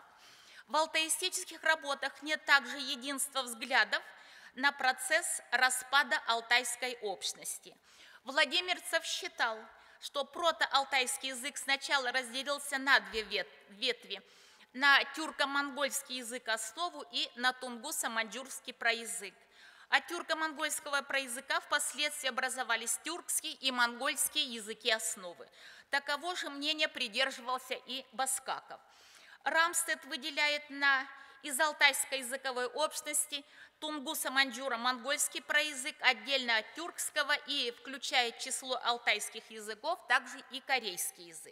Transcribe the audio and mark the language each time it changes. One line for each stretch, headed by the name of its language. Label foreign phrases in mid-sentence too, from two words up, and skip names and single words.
Russian: В алтаистических работах нет также единства взглядов на процесс распада алтайской общности. Владимирцев считал, что прото-алтайский язык сначала разделился на две ветви – на тюрко-монгольский язык основу и на тунгусо-маньчжурский проязык. От тюрко-монгольского проязыка впоследствии образовались тюркские и монгольские языки основы. Таково же мнение придерживался и Баскаков. Рамстед выделяет из алтайской языковой общности тунгусо-маньчжуро-монгольский проязык отдельно от тюркского и включает число алтайских языков также и корейский язык.